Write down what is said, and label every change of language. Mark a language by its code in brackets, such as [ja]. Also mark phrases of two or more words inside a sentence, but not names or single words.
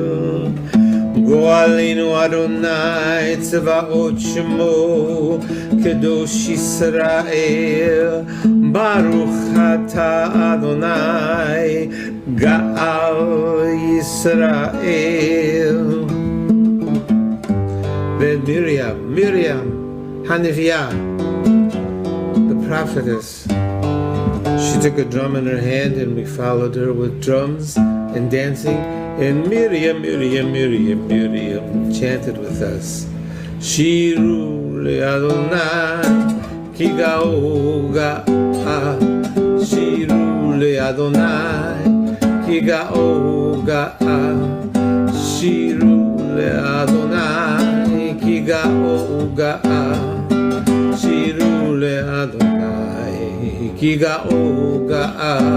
[he] גואלנו אדני צבאות שמו קדוש ישראל ברוך אתה אדני גאל ישראל. [en] Then Miriam, Haniviyah, the prophetess, she took a drum in her hand and we followed her with drums and dancing, and Miriam chanted with us. [he] שירו לאדני כי גאה גאה שירו לאדני כי גאה גאה שירו לאדני כי גאה גאה שירו לאדני כי גאה גאה.